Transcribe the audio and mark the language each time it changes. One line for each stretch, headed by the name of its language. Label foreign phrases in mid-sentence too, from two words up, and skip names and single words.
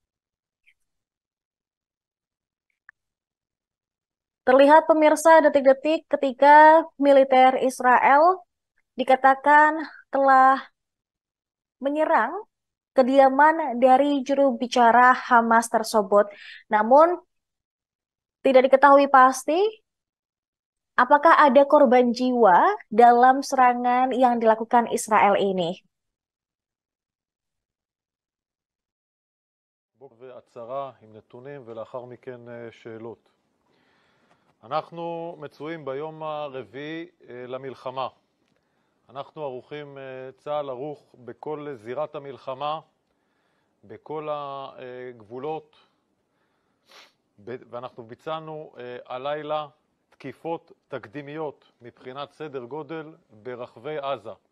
Indonesian: Terlihat pemirsa detik-detik ketika militer Israel dikatakan telah menyerang kediaman dari juru bicara Hamas tersebut. Namun tidak diketahui pasti apakah ada korban jiwa dalam serangan yang dilakukan Israel ini?
Hebrew: והצהרה עם נתונים ולאחר מכן שאלות. אנחנו מצויים ביום הרביעי למלחמה. אנחנו ערוכים, צה"ל ערוך בכל זירת המלחמה, בכל הגבולות, ואנחנו ביצענו הלילה תקיפות תקדימיות מבחינת סדר גודל ברחבי עזה.